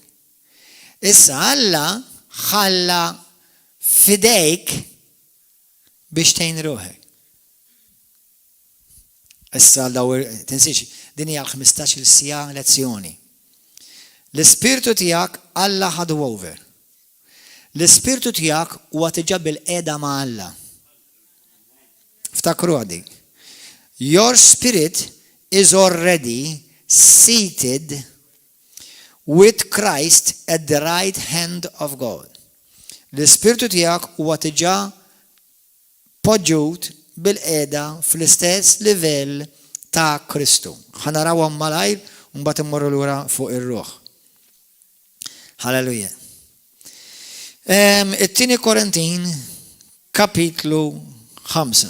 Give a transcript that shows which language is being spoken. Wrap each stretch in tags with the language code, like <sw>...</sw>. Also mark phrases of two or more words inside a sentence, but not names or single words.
<mt>Issa Alla ħalla fidejk biex tgħin ruħek. Issa tinsiex din hija l-15 sija lezzjoni. L-ispirtu tiegħek Alla ħadu over. L-ispirtu tiegħek huwa tiġa bil-qiegħda ma' Alla. Ftakru għadi.</mt> <en>Your spirit is already seated with Christ at the right hand of God.</en> <mt>L-ispirtu tiegħek huwa tiġa poġġut bil-qiegħda fl-istess livell ta' Kristu. Ħanarawhom malajr u mbagħad immorru lura fuq ir-ruħ. Halleluja. It-tieni Korintin kapitlu 5.</mt>